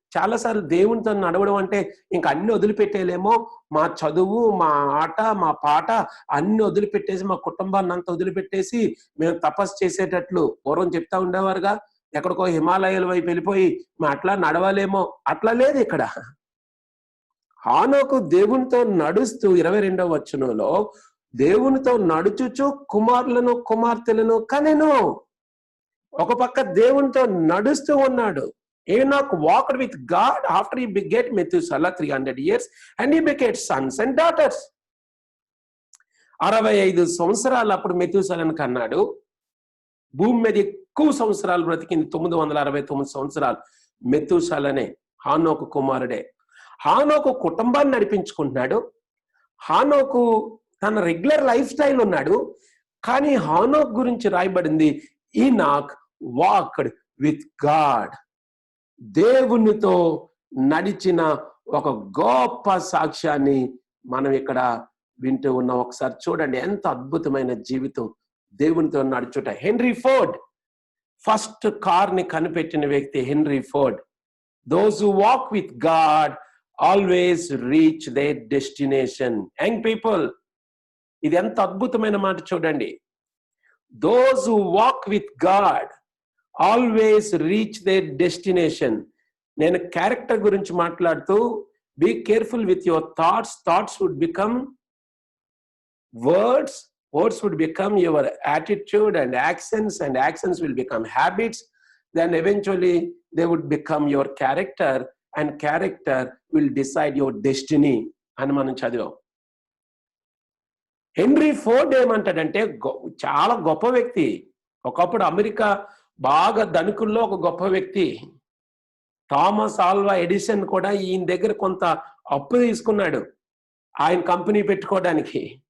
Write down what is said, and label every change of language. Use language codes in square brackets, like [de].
[te] చాలాసార్లు దేవునితో నడవడం అంటే ఇంక అన్ని వదిలిపెట్టేలేమో, మా చదువు, మా ఆట, మా పాట అన్ని వదిలిపెట్టేసి, మా కుటుంబాన్ని అంతా వదిలిపెట్టేసి మేము తపస్సు చేసేటట్లు పూర్వం చెప్తా ఉండేవారుగా. ఎక్కడికో హిమాలయాల వైపు వెళ్ళిపోయి మా అట్లా నడవలేమో, అట్లా లేదు ఇక్కడ. హానోకు దేవునితో నడుస్తూ 22వ వచనంలో దేవునితో నడుచుచు కుమారులను కుమార్తెలను కనెను. ఒక పక్క దేవునితో నడుస్తూ ఉన్నాడు. [en] Enoch walked with God after he begat Methuselah 300 years and he begat sons and daughters. [te] 65 సంవత్సరాలు అప్పుడు మెతూసలను కన్నాడు. భూమి మీద ఎక్కువ సంవత్సరాలు బ్రతికింది 969 సంవత్సరాలు మెతూసలనే, హానోకు కుమారుడే. హానోకు కుటుంబాన్ని నడిపించుకుంటున్నాడు. హానోకు తన రెగ్యులర్ లైఫ్ స్టైల్ ఉన్నాడు. కానీ హానోక్ గురించి రాయబడింది, [en] Enoch walked with God. [te] దేవునితో నడిచిన ఒక గొప్ప సాక్ష్యాన్ని మనం ఇక్కడ వింటూ ఉన్నాం. ఒకసారి చూడండి ఎంత అద్భుతమైన జీవితం దేవునితో నడుచుట. హెన్రీ ఫోర్డ్ ఫస్ట్ కార్ ని కనిపెట్టిన వ్యక్తి henry Ford. [en] Those who walk with God always reach their destination. Young people, [te] ఇది ఎంత అద్భుతమైన మాట చూడండి. [en] Those who walk with God always reach their destination. [te] నేను క్యారెక్టర్ గురించి మాట్లాడుతూ, [en] Be careful with your thoughts. Thoughts would become words, words would become your attitude and actions will become habits. Then eventually they would become your character, and character will decide your destiny [te] అని మనం చదివాం. Henry Ford ఏమంటాడంటే, చాలా గొప్ప వ్యక్తి, ఒకప్పుడు America బాగా ధనికుల్లో ఒక గొప్ప వ్యక్తి. థామస్ ఆల్వా ఎడిసన్ కూడా ఈయన దగ్గర కొంత అప్పు తీసుకున్నాడు ఆయన కంపెనీ పెట్టుకోవడానికి.